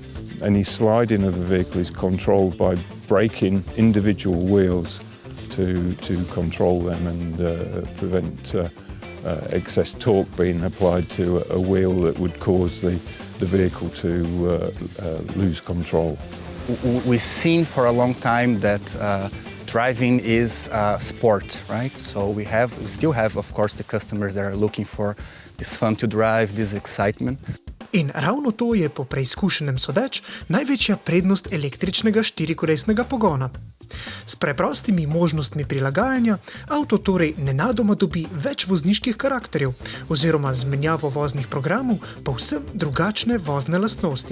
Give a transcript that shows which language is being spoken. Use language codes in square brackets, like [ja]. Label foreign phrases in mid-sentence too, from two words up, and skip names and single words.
[en] Any sliding of the vehicle is controlled by braking individual wheels to control them and prevent excess torque being applied to a wheel that would cause the vehicle to lose control. We've seen for a long time that driving is sport, right? So we still have, of course, the customers that are looking for this fun to drive, this excitement. [sl] In ravno to je po preizkušenem sodeč največja prednost električnega štirikolesnega pogona. S preprostimi možnostmi prilagajanja avto torej nenadoma dobi več vozniških karakterjev oziroma z menjavo voznih programov povsem drugačne vozne lastnosti.